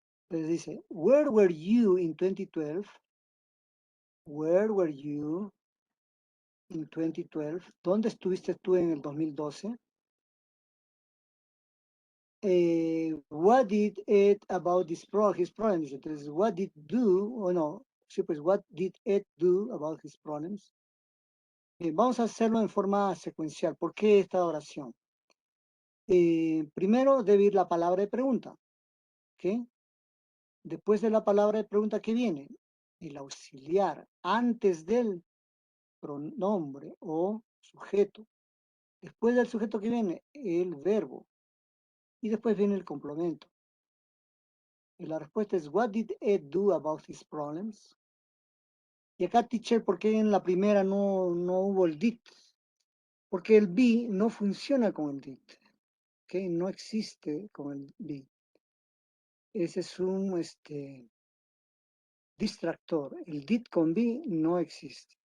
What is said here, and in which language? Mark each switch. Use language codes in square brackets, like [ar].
[es] Entonces dice, [en] where were you in 2012? Where were you in 2012? [es] ¿Dónde estuviste tú en el 2012? [en] What did Ed about his problems? Entonces, what did do, [es] o no, sí, pues, [en] what did Ed do about his problems? [es] Vamos a hacerlo en forma secuencial. ¿Por qué esta oración? Primero debe ir la palabra de pregunta. ¿Ok? Después de la palabra de pregunta, ¿qué viene? El auxiliar antes del pronombre o sujeto. Después del sujeto, ¿qué viene? El verbo. Y después viene el complemento. Y la respuesta es, [en] what did Ed do about his problems? [es] Y acá, teacher, ¿por qué en la primera no hubo el did? Porque el be no funciona con el did. ¿Ok? No existe con el be. Ese es un distractor. El did con be no existe.